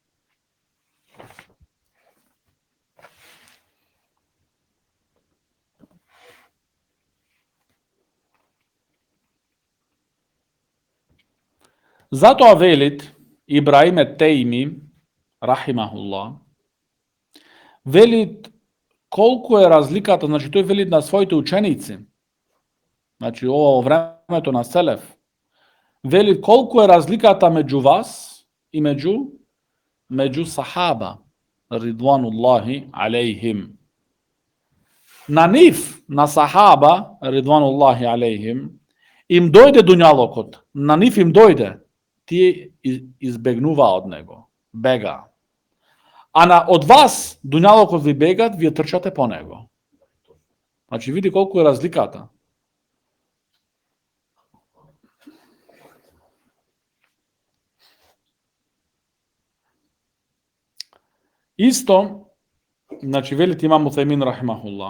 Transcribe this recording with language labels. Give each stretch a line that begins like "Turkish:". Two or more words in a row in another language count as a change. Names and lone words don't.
Macedonian: Затоа велит Ибраим ет-Тейми, рахимахуллах, велит колку е разликата, значи тој велит на своите ученици, значи ова во времето на Селеф, велит колку е разликата меѓу вас и меѓу сахаба,
Arabic: رضوان الله عليهم.
Macedonian: На нив, на сахаба,
Arabic: رضوان الله عليهم,
Macedonian: им дојде дуњалокот, на нив им дојде, тие избегнуваа од него, бега. А од вас дуњалокот ви бегат, вие трчате по него. Значи види колку е разликата. Исто, значи велит имам Утајмин рахимахуллах.